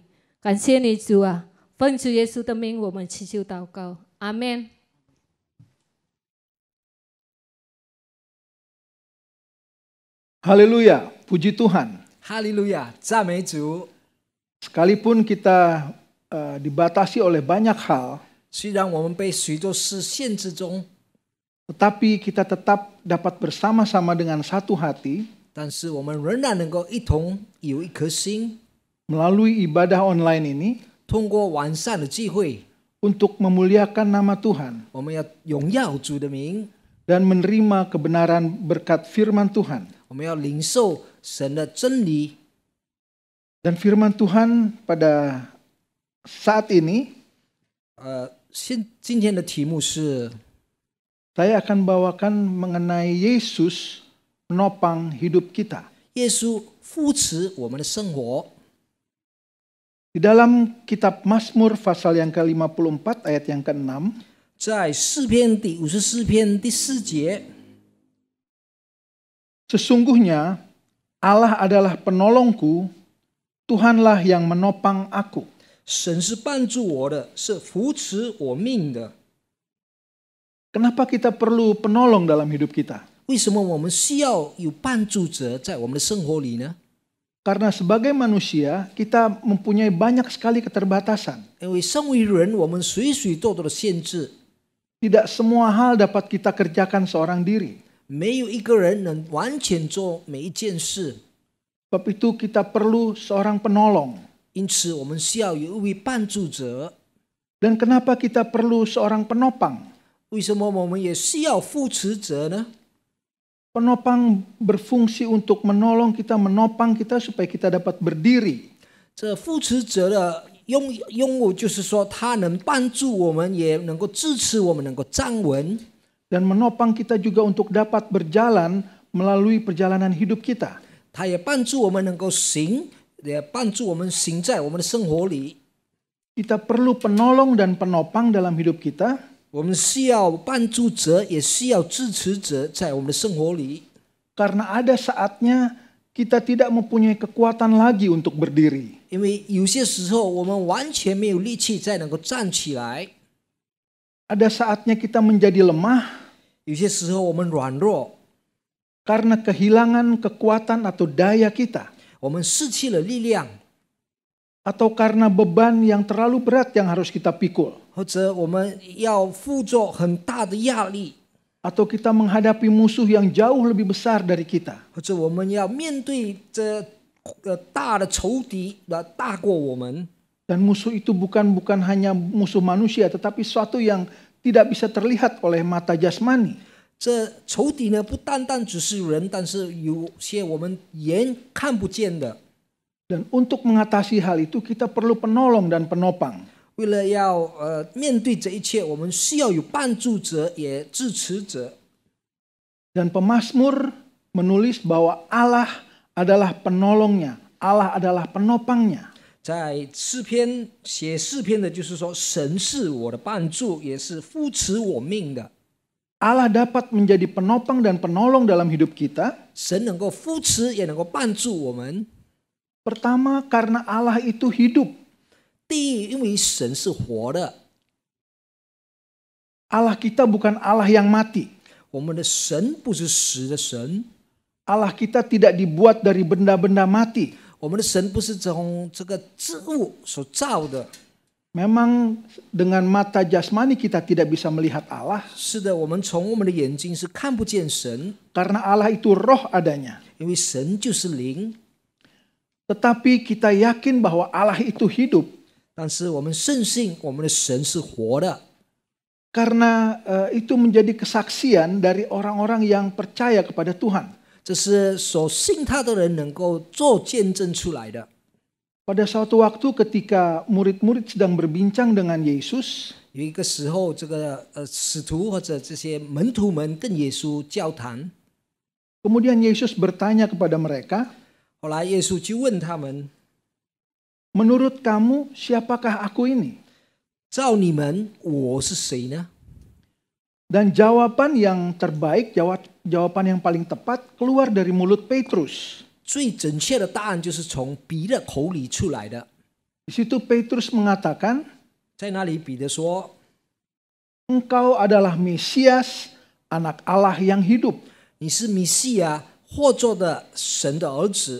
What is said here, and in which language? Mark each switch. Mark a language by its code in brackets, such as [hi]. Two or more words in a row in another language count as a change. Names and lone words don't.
[zh] 感谢你，主啊，奉主耶稣的名，我们祈求祷告，阿们。 [id] Haleluya, puji Tuhan. Haleluya, [zh] 赞美主。 [id] Sekalipun kita dibatasi oleh banyak hal, [zh] 虽然我们被许多事限制中， [id] tetapi kita tetap dapat bersama-sama dengan satu hati [zh] 但是我们仍然能够一同有一颗心， [id] melalui ibadah online ini [zh] 通过完善的聚会， [id] untuk memuliakan nama Tuhan [zh] 我们要荣耀主的名， [id] dan menerima kebenaran berkat firman Tuhan. [zh] 我们要领受神的真理。 [id] Dan firman Tuhan pada saat ini [zh] 今天的题目是 [id] saya akan bawakan mengenai Yesus menopang hidup kita. [zh] 耶稣扶持我们的生活。 [id] Di dalam kitab Mazmur pasal yang ke-54 ayat yang ke-6, [zh] 在诗篇第54篇第4节， [id] sesungguhnya Allah adalah penolongku, Tuhanlah yang menopang aku. [zh] 神是帮助我的，是扶持我命的。 [id] Kenapa kita perlu penolong dalam hidup kita? [zh] 为什么我们需要有帮助者在我们的生活里呢？ [id] Karena sebagai manusia kita mempunyai banyak sekali keterbatasan. [zh] 因为身为人，我们许许多多的限制。 [id] Tidak semua hal dapat kita kerjakan seorang diri. [zh] 没有一个人能完全做每一件事， [id] Sebab itu kita perlu seorang penolong. [zh] 因此我们需要有一位帮助者。 [id] Dan kenapa kita perlu seorang penopang? [zh] 为什么我们也需要扶持者呢？ [id] Penopang berfungsi untuk menolong kita, menopang kita supaya kita dapat berdiri. [zh] 这扶持者的用务就是说，他能帮助我们，也能够支持我们，能够站稳。 [id] Dan menopang kita juga untuk dapat berjalan melalui perjalanan hidup kita. [zh] 他也帮助我们能够行，也帮助我们行在我们的生活里。 [id] Kita perlu penolong dan penopang dalam hidup kita. [zh] 我们需要帮助者，也需要支持者在我们的生活里。 [id] Karena ada saatnya kita tidak mempunyai kekuatan lagi untuk berdiri. [zh] 因为有些时候我们完全没有力气再能够站起来， [id] Ada saatnya kita menjadi lemah [zh] 有些时候我们软弱， [id] karena kehilangan kekuatan atau daya kita. [zh] 我们失去了力量， [id] Atau karena beban yang terlalu berat yang harus kita pikul. [zh] 或者我们要负着很大的压力， [id] Atau kita menghadapi musuh yang jauh lebih besar dari kita. [zh] 或者我们要面对这大的仇敌大过我们。 [id] Dan musuh itu bukan hanya musuh manusia, tetapi suatu yang tidak bisa terlihat oleh mata jasmani. [zh] 这仇敌呢，不单单只是人，但是有些我们眼看不见的。 [id] Dan untuk mengatasi hal itu kita perlu penolong dan penopang. [zh] 为了要面对这一切，我们需要有帮助者，也支持者。 [id] Dan pemazmur menulis bahwa Allah adalah penolongnya, Allah adalah penopangnya. [zh] 在诗篇写诗篇的，就是说，神是我的帮助，也是扶持我命的。 [id] Allah dapat menjadi penopang dan penolong dalam hidup kita. [zh] 神能够扶持，也能够帮助我们。 [id] Pertama, karena Allah itu hidup. [zh] 第一，因为神是活的， [id] Allah kita bukan Allah yang mati. [zh] 我们的神不是死的神， [id] Allah kita tidak dibuat dari benda-benda mati. [zh] 我们的神不是从这个植物所造的。 [id] Memang dengan mata jasmani kita tidak bisa melihat Allah. [zh] 是的，我们从我们的眼睛是看不见神， [id] Karena Allah itu roh adanya. [zh] 因为神就是灵。 [id] Tetapi kita yakin bahwa Allah itu hidup. [zh] 但是我们深信我们的神是活的， [id] Karena itu menjadi kesaksian dari orang-orang yang percaya kepada Tuhan. [zh] 这是所信他的人能够做见证出来的。 [id] Pada suatu waktu ketika murid-murid sedang berbincang dengan Yesus, [zh] 有一个时候，这个使徒或者这些门徒们跟耶稣交谈， [id] kemudian Yesus bertanya kepada mereka, [zh] 后来耶稣就问他们： [id] menurut kamu siapakah aku ini? [zh] 照你们，我是谁呢？ [id] Dan jawaban yang terbaik, jawaban yang paling tepat keluar dari mulut Petrus. [zh] 最准确的答案就是从彼得口里出来的。 [id] Di situ Petrus mengatakan, [zh] 在那里，彼得说 [id] engkau adalah Mesias, anak Allah yang hidup. [zh] 你是弥赛亚，或作的神的儿子。